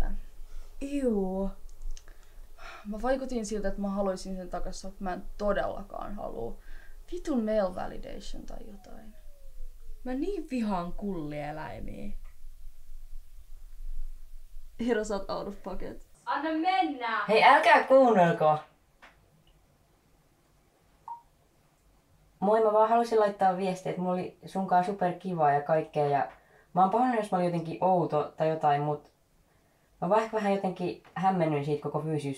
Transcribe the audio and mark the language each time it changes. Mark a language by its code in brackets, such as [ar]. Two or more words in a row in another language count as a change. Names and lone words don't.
[fi] Juu. Mä vaikutin siltä, että mä haluaisin sen takaisin, mutta mä en todellakaan halua. Vitun [en] male validation [fi] tai jotain. Mä niin vihaan kullieläimiä. Hiro, sä oot [en] out of pocket. [fi] Anna mennä! Hei, älkää kuunnelko! Moi, mä vaan halusin laittaa viestiä, että mulla oli sunkaan superkivaa ja kaikkea. Ja mä oon pahoillani, jos mä olin jotenkin outo tai jotain, mut mä vaan vähän jotenkin hämmennyin siitä koko fyysiysasiasta.